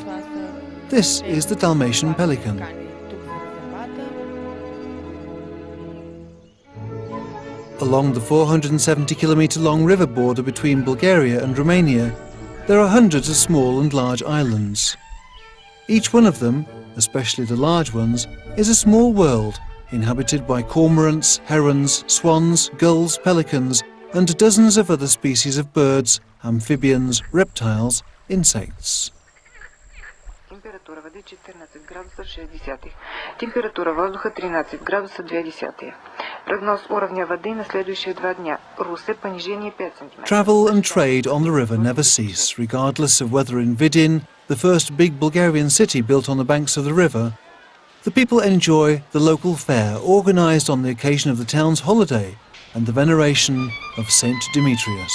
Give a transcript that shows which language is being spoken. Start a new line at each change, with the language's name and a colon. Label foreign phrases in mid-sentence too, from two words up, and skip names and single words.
English: This is the Dalmatian pelican. Along the 470-kilometre-long river border between Bulgaria and Romania, there are hundreds of small and large islands. Each one of them, especially the large ones, is a small world inhabited by cormorants, herons, swans, gulls, pelicans, and dozens of other species of birds, amphibians, reptiles, insects.
Russian: Температура воды 14 градусов 60. Температура воздуха 13 градусов 2. Прогноз уровня воды на следующие 2 дня. Русе понижение 5 см.
English: Travel and trade on the river never cease, regardless of whether in Vidin, the first big Bulgarian city built on the banks of the river, the people enjoy the local fair organised on the occasion of the town's holiday and the veneration of Saint Demetrius.